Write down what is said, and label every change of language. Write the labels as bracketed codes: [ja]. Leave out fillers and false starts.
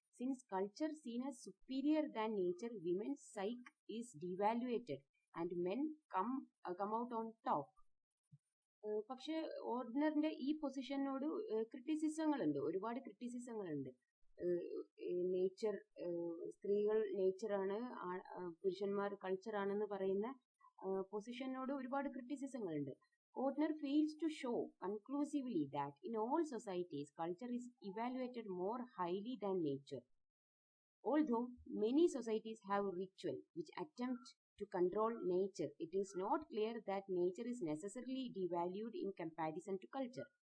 [en] Since culture seen as superior than nature, women's psyche is devaluated and men come out on top. [ml] പക്ഷെ ഓർഡിനറിന്റെ ഈ പൊസിഷനോട് ക്രിറ്റിസിസങ്ങളുണ്ട്, ഒരുപാട് ക്രിറ്റിസിസങ്ങളുണ്ട്. Nature, സ്ത്രീകൾ നേച്ചറാണ്, പുരുഷന്മാർ കൾച്ചറാണെന്ന് പറയുന്ന പൊസിഷനോട് ഒരുപാട് ക്രിറ്റിസിസങ്ങളുണ്ട്. [en] Ottner fails to show conclusively that in all societies, culture is evaluated more highly than nature. Although many societies have ritual which attempt to control nature, it is not clear that nature is necessarily devalued in comparison to culture.